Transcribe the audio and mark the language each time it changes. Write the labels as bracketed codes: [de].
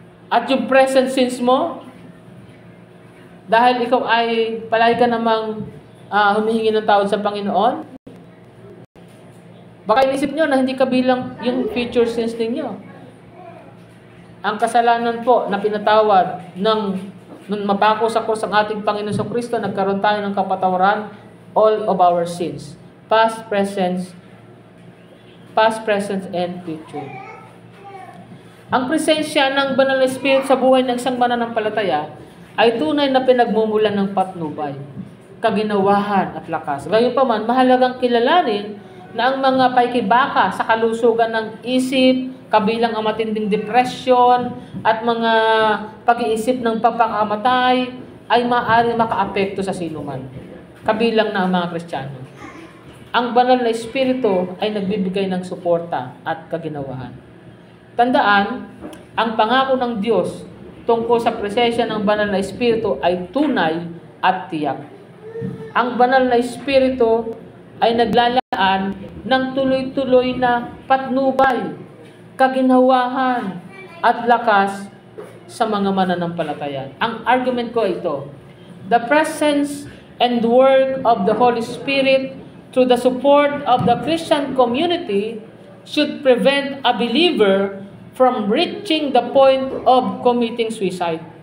[tl] At yung present sins mo, dahil ikaw ay palagi ka namang humihingi ng tawad sa Panginoon, baka inisip nyo na hindi kabilang yung future sins ninyo. Ang kasalanan po na pinatawad nung mapako sa krus ang ating Panginoon sa Kristo, nagkaroon tayo ng kapatawaran [en] all of our sins. Past, present, and future. [tl] Ang presensya ng banal na Espiritu sa buhay ng isang mananampalataya ay tunay na pinagmumulan ng patnubay, kaginawahan at lakas. Gayunpaman, mahalagang kilalanin na ang mga paikibaka sa kalusugan ng isip, kabilang ang matinding depresyon at mga pag-iisip ng papakamatay ay maaaring makaapekto sa sinuman, kabilang na ang mga Kristiyano. Ang banal na Espiritu ay nagbibigay ng suporta at kaginawahan. Tandaan, ang pangako ng Diyos tungkol sa presensya ng banal na Espiritu ay tunay at tiyak. Ang banal na Espiritu ay naglalaan ng tuloy-tuloy na patnubay, kaginawahan at lakas sa mga mananampalataya. Ang argument ko ito, [en] the presence and work of the Holy Spirit through the support of the Christian community should prevent a believer from reaching the point of committing suicide.